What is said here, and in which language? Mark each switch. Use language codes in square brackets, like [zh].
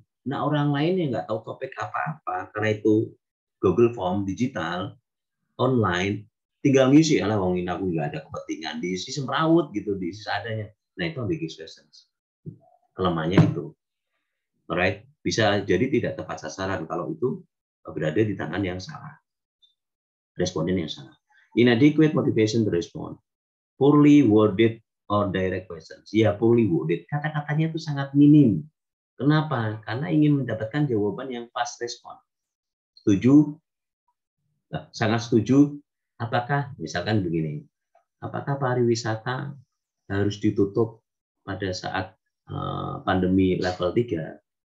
[id] Nah orang lain yang nggak tahu topik apa-apa, karena itu Google Form digital, online, tinggal ngisi, lah wongin aku nggak ada kepentingan, diisi semrawut gitu, diisi seadanya. Nah itu [en] ambiguous questions. [id] Kelemahannya itu. Alright, bisa jadi tidak tepat sasaran kalau itu berada di tangan yang salah. Responden yang salah. [en] Inadequate motivation to respond. Poorly worded or direct questions. [id] Ya, [en] poorly worded. [id] Kata-katanya itu sangat minim. Kenapa? Karena ingin mendapatkan jawaban yang fast respon. Setuju? Sangat setuju. Apakah, misalkan begini, apakah pariwisata harus ditutup pada saat pandemi level 3?